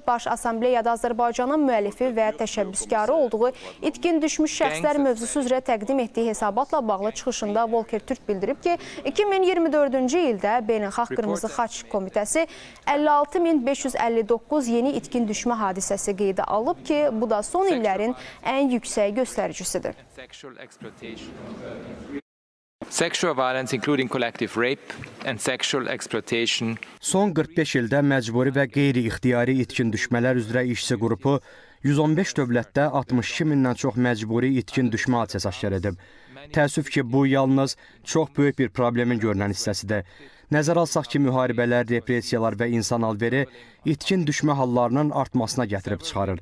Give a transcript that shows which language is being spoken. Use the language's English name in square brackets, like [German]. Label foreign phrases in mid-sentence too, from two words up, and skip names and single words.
[Azerbaijani] Baş Assambleyada Azərbaycanın müəllifi və təşəbbüskarı olduğu itkin düşmüş şəxslər mövzusu üzrə təqdim etdiyi hesabatla bağlı çıxışında Volker Türk bildirib ki, 2024-cü ildə Beynəlxalq Qırmızı Xaç Komitəsi 56.559 yeni itkin düşmə hadisəsi qeydə alıb ki, bu da son illərin ən yüksək göstəricisidir. [English] Sexual violence, including collective rape and sexual exploitation. [Azerbaijani] Son 45 ildə məcburi və qeyri-ixtiyari itkin düşmələr üzrə işçi qrupu 115 dövlətdə 62 mindən çox məcburi itkin düşmə hadisəsi aşkar edib. Təəssüf ki, bu yalnız çox böyük bir problemin görünən hissəsidir. Nəzərə alsaq ki, müharibələr, repressiyalar və insan alveri itkin düşmə hallarının artmasına gətirib çıxarır.